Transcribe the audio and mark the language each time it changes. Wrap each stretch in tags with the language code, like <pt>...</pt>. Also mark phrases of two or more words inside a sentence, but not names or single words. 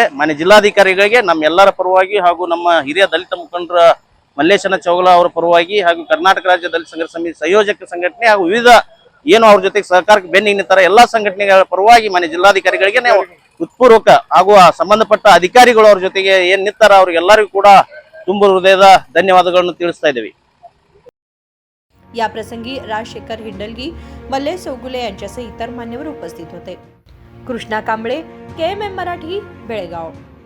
<kn>ಮಾನ್ಯ ಜಿಲ್ಲಾಧಿಕಾರಿಗಳಿಗೆ ನಮ್ಮೆಲ್ಲರ ಪರವಾಗಿ ಹಾಗೂ ನಮ್ಮ ಹಿರಿಯ ದಲಿತ ಮುಖಂಡರ ಮಲ್ಲೇಶನ ಚೌಗಲ ಅವರ ಪರವಾಗಿ ಹಾಗೂ ಕರ್ನಾಟಕ ರಾಜ್ಯ ದಲಿತ ಸಂಘರ್ಷ ಸಮಿತಿ ಸಂಯೋಜಕ ಸಂಘಟನೆ ಹಾಗೂ ವಿವಿಧ ಏನು ಅವ್ರ ಜೊತೆಗೆ ಸಹಕಾರಕ್ಕೆ ಬೆನ್ನಿಗೆ ನಿಂತರ ಎಲ್ಲಾ ಸಂಘಟನೆಗಳ ಪರವಾಗಿ ಮಾನ್ಯ ಜಿಲ್ಲಾಧಿಕಾರಿಗಳಿಗೆ ನಾವು ಹೃತ್ಪೂರ್ವಕ ಹಾಗೂ ಸಂಬಂಧಪಟ್ಟ ಅಧಿಕಾರಿಗಳು ಅವ್ರ ಜೊತೆಗೆ ಏನ್ ನಿಂತಾರ ಅವ್ರಿಗೆಲ್ಲರಿಗೂ ಕೂಡ ತುಂಬ ಹೃದಯದ ಧನ್ಯವಾದಗಳನ್ನು ತಿಳಿಸ್ತಾ ಇದ್ದೇವೆ।</kn> <mr>या प्रसंगी राजशेखर हिंडलगी, मल्लेश चौगुले यांच्यासह इतर मान्यवर उपस्थित होते। कृष्णा कांबळे, KMM मराठी, बेळगाव।</mr>